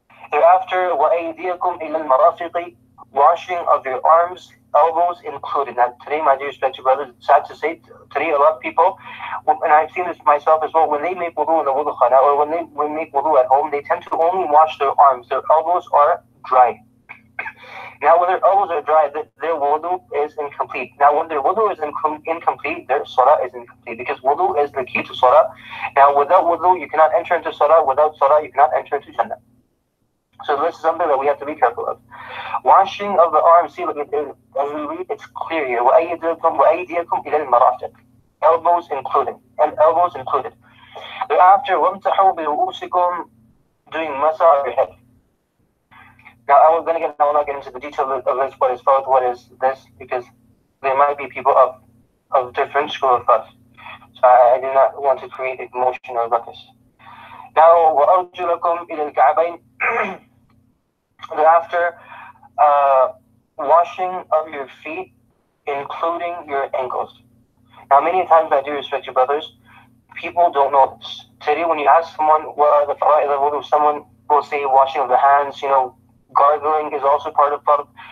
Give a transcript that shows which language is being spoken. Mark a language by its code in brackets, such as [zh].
[ar] Thereafter, وَأَيْدِيَكُمْ إِلَى الْمَرَافِقِ. [en] Washing of your arms, elbows included. Now today, my dear respected brothers, it's sad to say, today a lot of people, and I've seen this myself as well, when they make wudu in the wudu khana, or when they make wudu at home, they tend to only wash their arms. Their elbows are dry. Now when their elbows are dry, their wudu is incomplete. Now when their wudu is incomplete, their salah is incomplete, because wudu is the key to salah. Now without wudu, you cannot enter into salah. Without salah, you cannot enter into Jannah. So this is something that we have to be careful of. Washing of the arms, see, as we read, it's clear here. [ar] وَأَيْدِيَكُمْ إِلَى الْمَرَافِقِ. [en] Elbows included. And elbows included. [ar] Thereafter, وَامْتَحُوا بِرُؤُوسِكُمْ. [en] Doing masa of your head. Now, I will not get into the detail of this, what is thought, what is this, because there might be people of different school of thought. So I do not want to create a commotion or ruckus. [ar] Now, وَأَرْجُلَكُمْ إِلَى الْكَعْبَيْنِ. [en] Thereafter, washing of your feet, including your ankles. Now, many times, my dear respected brothers, people don't know this. Today, when you ask someone what are the fara'id of wudu, someone will say washing of the hands, gargling is also part of fard.